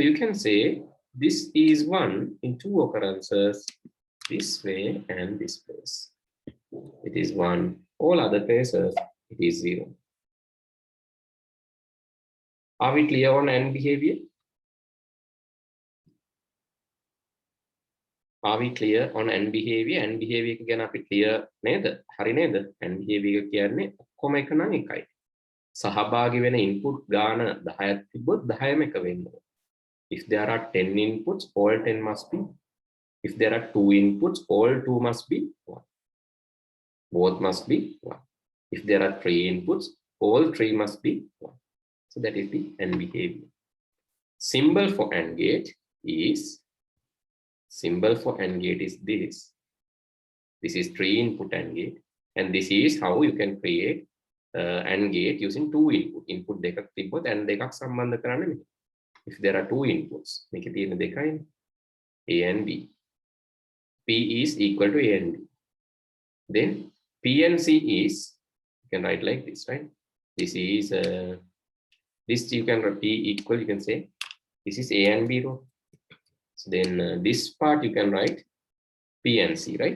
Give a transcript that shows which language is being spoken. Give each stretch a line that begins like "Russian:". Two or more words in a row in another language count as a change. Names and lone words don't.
English: So you can say this is 1 in 2 occurrences, this way and this place. It is 1. All other places, it is 0. Are we clear on AND behavior? Are we clear on AND behavior? AND behavior
Sinhala: ගැන අපි clear නේද? හරි නේද?
English: AND behavior
Sinhala: කියන්නේ ඔක්කොම එක නම් එකයි. සහභාගී වෙන input ගාන 10ක් තිබ්බොත් 10ම එක වෙන්න ඕන.
English: If there are 10 inputs, all 10 must be. If there are 2 inputs, all 2 must be 1. Both must be 1. If there are 3 inputs, all 3 must be 1. So that is the AND behavior. Symbol for AND gate is this. This is 3 input AND gate, and this is how you can create AND gate using 2 input.
Sinhala: Input දෙකක් තිබ්බොත් AND දෙකක් සම්බන්ධ කරන්න මෙහෙම.
English: If there are 2 inputs,
Sinhala: මේකේ තියෙන දෙකයි
English: A and B. P is equal to A and B. Then P and C is, you can write like this, right? This is this you can P equal, you can say this is A and B row. So then this part you can write P and C, right?